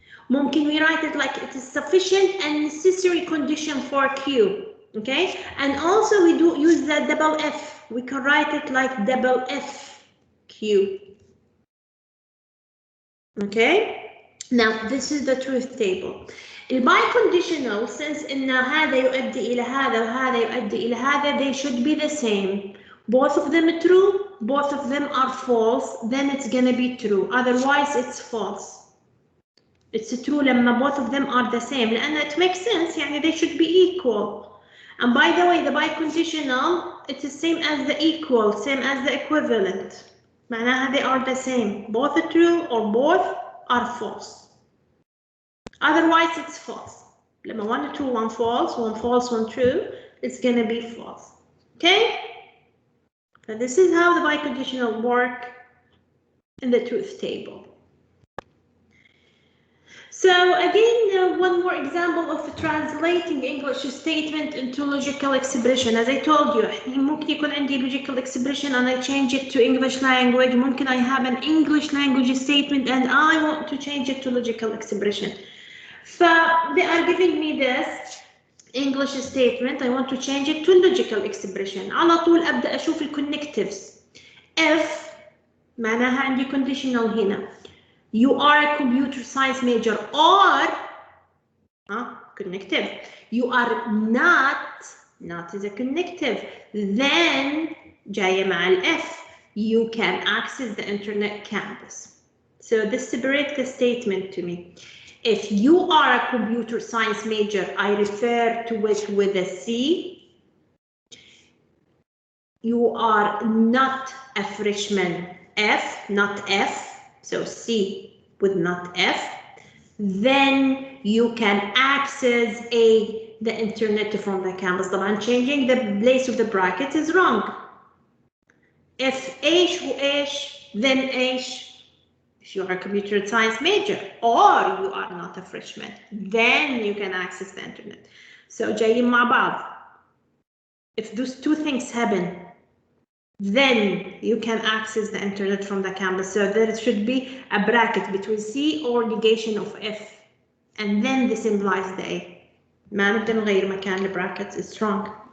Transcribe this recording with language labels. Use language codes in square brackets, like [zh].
[ar] ممكن [en] we write it like it is sufficient and necessary condition for Q. Okay? And also we do use the double F. We can write it like double F Q. Okay? Now this is the truth table. [ar] البايكونديشنال since إن هذا يؤدي إلى هذا وهذا يؤدي إلى هذا, [en] they should be the same. Both of them true, both of them are false, then it's gonna be true. Otherwise it's false. It's true [ar] لما [en] both of them are the same. [ar] لأن [en] it makes sense, [ar] يعني [en] they should be equal. And by the way, the biconditional, it's the same as the equal, same as the equivalent. [ar] معناها [en] they are the same. Both true or both are false. Otherwise, it's false. [ar] لما [en] one true, one false, one true, it's gonna be false. Okay? So this is how the biconditional work in the truth table. So again, one more example of translating English statement into logical expression. As I told you, [ar] ممكن يكون عندي [en] logical expression and I change it to English language. [ar] ممكن [en] I have an English language statement and I want to change it to logical expression. So they are giving me this English statement. I want to change it to logical expression. [ar] على طول أبدأ أشوف connectives. If معناها عندي conditional هنا. [en] You are a computer science major or connective. You are not is a connective. Then جاية مع ال F. You can access the internet campus. So this separates the statement to me. If you are a computer science major, I refer to it with a C. You are not a freshman, F, not F, so C with not F. Then you can access the internet from the campus. [ar] طبعا [en] changing the place of the bracket is wrong. [ar] If إيش وإيش, then إيش. [en] If you are a computer science major or you are not a freshman, then you can access the internet. [ar] So جايين مع بعض. [en] If those two things happen, then you can access the internet from the campus. So there should be a bracket between C or negation of F, and then this implies the A. [ar] ما نبدأ نغير مكان البراكت [en] is wrong.